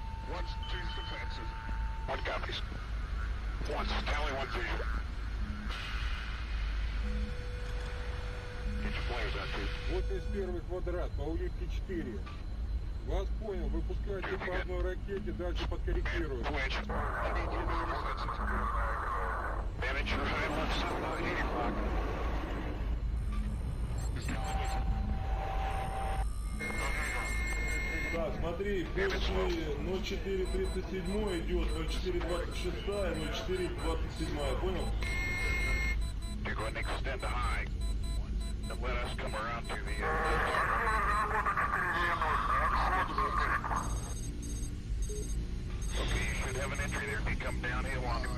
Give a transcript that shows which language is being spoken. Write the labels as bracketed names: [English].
[English] What's T's defensive? What copies? Once, tally 1 vision. Get your flares out, too. [Russian] 81 квадрат, по улитке 4. Вас понял, выпускайте по одной ракете, дальше подкорректируем. [English] Twitch. I need you to be defensive. Bandit, you're high left side on 8 o'clock. [Russian] Так, смотри, после 0437 идет 0426, 0427, понял? [English] You're going to extend the high. And let us come around to the Okay, you should have an entry there. If you come downhill on it.